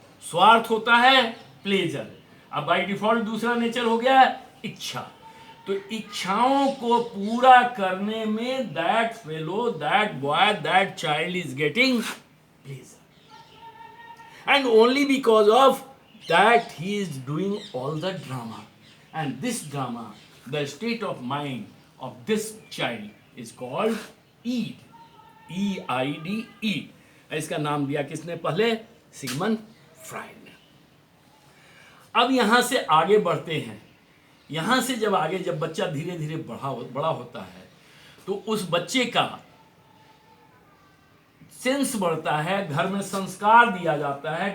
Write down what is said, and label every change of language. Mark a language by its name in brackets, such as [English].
[Hindi] स्वार्थ होता है प्लेजर। अब बाय डिफॉल्ट दूसरा नेचर हो गया इच्छा। तो इच्छाओं को पूरा करने में [English] That fellow, that boy, that child is getting pleasure, and only because of that he is doing all the drama. And this drama, the state of mind of this child is called id, EID, id. [Hindi] इसका नाम दिया किसने पहले? Sigmund Freud ने। अब यहां से आगे बढ़ते हैं। यहां से जब आगे, जब बच्चा धीरे धीरे बड़ा होता है, तो उस बच्चे का सेंस बढ़ता है, घर में संस्कार दिया जाता है।